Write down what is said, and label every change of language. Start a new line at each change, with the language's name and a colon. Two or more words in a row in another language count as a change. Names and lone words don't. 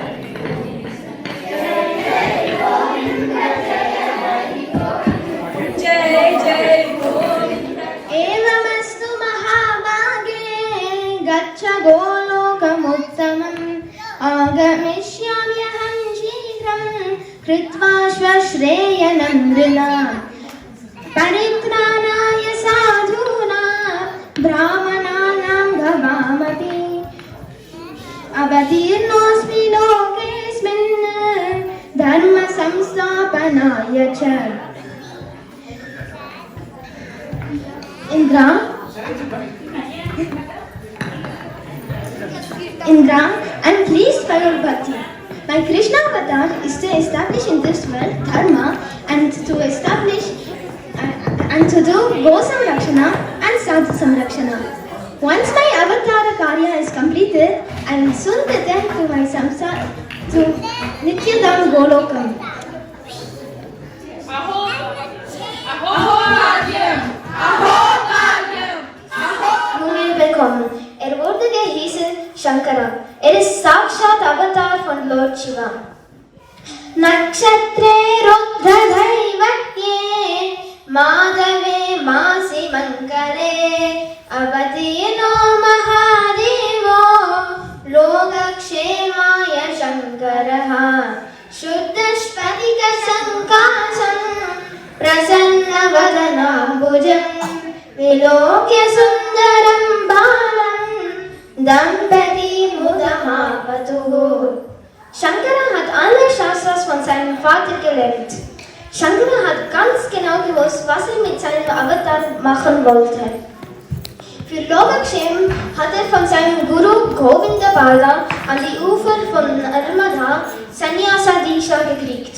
Sanskrit: एवमस्तु महाभागे गच्छ गोलोकमुत्तमम् आगमिष्याम्यहं शीघ्रं कृत्वा श्वश्रेयनं नृणाम् परित्राणाय साधूनां ब्राह्मणानां भवामपि अवतीर्णोऽस्मि लोकेऽस्मिन् धर्म संस्थापनाय च Indra,
English: I'm pleased by your bhakti. My Krishna avatar is to establish in this world dharma and to establish and to do
Sanskrit: go samrakshana
English: and
Sanskrit: sadhu samrakshana.
English: Once my
Sanskrit: avatara karya
English: is completed, I will soon return to my samsara to Nityadam Golokam.
German: Nun willkommen. Wurde gehießen Shankara. Is Sakshat Avatar von Lord Shiva.
Sanskrit: नक्षत्रे रुद्र दैवत्ये माधवे मासि मन्करे अवतीर्णो महादेवो लोकक्षेमाय शङ्करः शुद्ध स्फटिक सङ्काशम् प्रसन्नवदनाम्बुजं विलोक्य सुन्दरं बालं दम्पतीमुदमापतुः.
German: Shankara hat alle Shastras von seinem Vater gelernt. Shankara hat ganz genau gewusst, was er mit seinem Avatar machen wollte. Für Yogakshem hat er von seinem Guru Govinda Bala an die Ufer von Narmada
Sanskrit: Sannyasa Diksha
German: gekriegt.